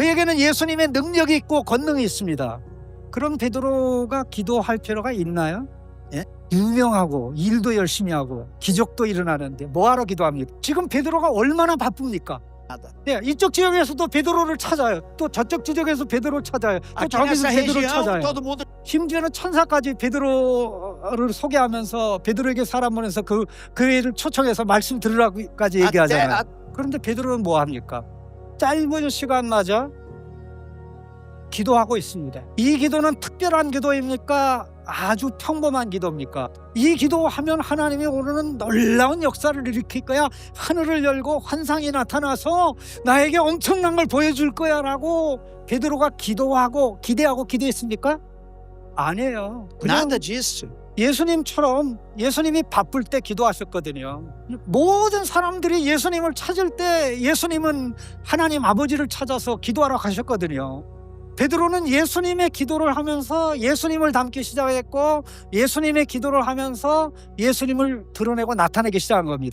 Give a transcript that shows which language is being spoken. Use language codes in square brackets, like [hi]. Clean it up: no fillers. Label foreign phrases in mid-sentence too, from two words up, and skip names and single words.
[ko] 그에게는 예수님의 능력이 있고 권능이 있습니다. 그런 베드로가 기도할 필요가 있나요? 예? 유명하고 일도 열심히 하고 기적도 일어나는데 뭐하러 기도합니까? 지금 베드로가 얼마나 바쁩니까? 네, 이쪽 지역에서도 베드로를 찾아요. 또 저쪽 지역에서 베드로를 찾아요. 또 [pt] Aqui [ko] 저기서 [pt] nessa [ko] 베드로를 [pt] região, [ko] 찾아요. [pt] todo mundo [ko] 심지어는 천사까지 베드로를 소개하면서 베드로에게 사람 보내서 그 애를 초청해서 말씀 들으라고까지 [pt] até [ko] 얘기하잖아요. 그런데 베드로는 뭐 합니까? 짧은 시간마저 기도하고 있습니다. 이 기도는 특별한 기도입니까? 아주 평범한 기도입니까? 이 기도하면 하나님이 오늘은 놀라운 역사를 일으킬 거야. 하늘을 열고 환상이 나타나서 나에게 엄청난 걸 보여줄 거야 라고 베드로가 기도하고 기대하고 기도했습니까? 아니에요. 그냥 [pt] nada disso. [ko] 예수님처럼 예수님이 바쁠 때 기도하셨거든요. 모든 사람들이 예수님을 찾을 때 예수님은 하나님 아버지를 찾아서 기도하러 가셨거든요. 베드로는 예수님의 기도를 하면서 예수님을 닮기 시작했고 예수님의 기도를 하면서 예수님을 드러내고 나타내기 시작한 겁니다.